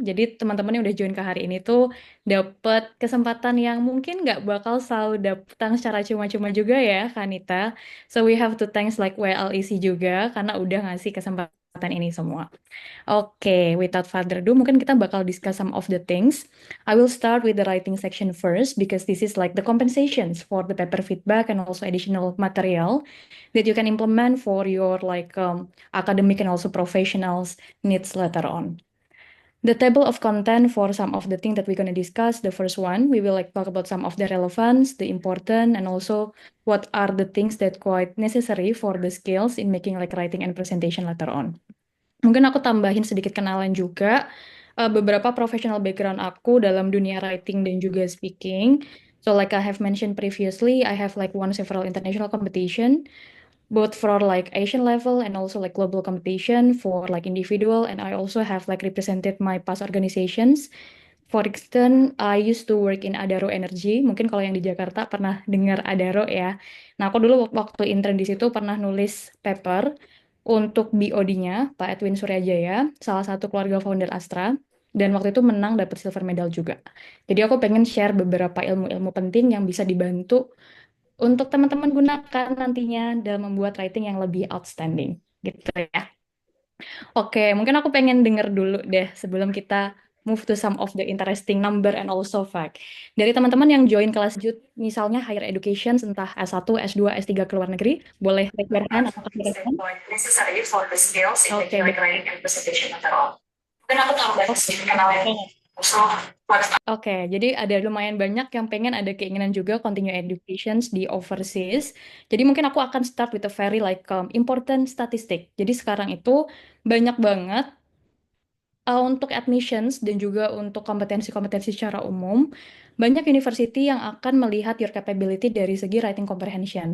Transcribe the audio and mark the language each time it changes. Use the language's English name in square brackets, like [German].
[Indonesian] Jadi teman-teman yang udah join ke hari ini tuh dapat kesempatan yang mungkin nggak bakal selalu datang secara cuma-cuma juga ya, Kanita. [English] So we have to thanks like [Indonesian] WLEC juga karena udah ngasih kesempatan ini semua. [English] Oke, without further ado, [Indonesian] mungkin kita bakal [English] discuss some of the things. I will start with the writing section first because this is like the compensations for the paper feedback and also additional material that you can implement for your like academic and also professionals needs later on. The table of content for some of the things that we're going to discuss. The first one, we will like talk about some of the relevance, the important, and also what are the things that quite necessary for the skills in making like writing and presentation later on. [Indonesian] Mungkin aku tambahin sedikit kenalan juga beberapa professional background aku dalam dunia writing dan juga speaking. [English] So like I have mentioned previously, I have like won several international competition both for like Asian level and also like global competition for like individual, and I also have like represented my past organizations. For instance, I used to work in Adaro Energy. [Indonesian] Mungkin kalau yang di Jakarta pernah dengar Adaro ya. Nah, aku dulu waktu intern di situ pernah nulis paper untuk BOD-nya, Pak Edwin Suryajaya, salah satu keluarga founder Astra. Dan waktu itu menang dapat silver medal juga. Jadi aku pengen share beberapa ilmu-ilmu penting yang bisa dibantu untuk teman-teman gunakan nantinya dalam membuat writing yang lebih outstanding gitu ya. [English] Oke, [Indonesian] mungkin aku pengen denger dulu deh sebelum kita [English] move to some of the interesting number and also fact. [Indonesian] Dari teman-teman yang join kelas lanjut, misalnya higher education, entah S1, S2, S3 ke luar negeri, boleh [English] raise your hand [Indonesian] atau kasih respon. [English] Necessary for the skills in Oke, making like writing and presentation material. [Indonesian] Mungkin aku tambah sedikit kenalan. So, Oke, jadi ada lumayan banyak yang pengen ada keinginan juga continue educations di overseas. Jadi mungkin aku akan [English] start with a very like important statistic. [Indonesian] Jadi sekarang itu banyak banget untuk admissions dan juga untuk kompetensi-kompetensi secara umum, banyak university yang akan melihat [English] your capability [Indonesian] dari segi writing comprehension.